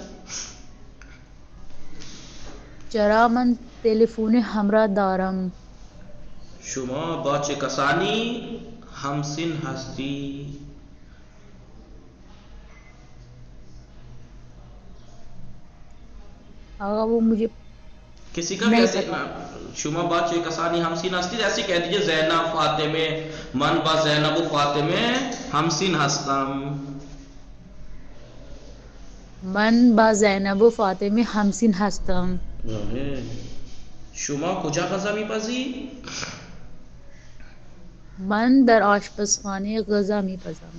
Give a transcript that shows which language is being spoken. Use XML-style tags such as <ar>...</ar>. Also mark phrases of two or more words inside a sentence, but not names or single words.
<fa>چرا من تلفن همراه دارم. شما با چه کسانی همسن هستی؟</fa> <ur>آقا وہ مجھے کسی کا بھی ایسے</ur> <fa>شما با چه کسانی همسین هستید</fa> <ur>ایسے کہہ دیجئے</ur> <fa>زینب فاطمه، من با زینب و فاطمه همسین هستم. من با زینب و فاطمه همسین هستم. شما کجا غذا میپزی؟ من در آشپزخانه غذا میپزم.</fa>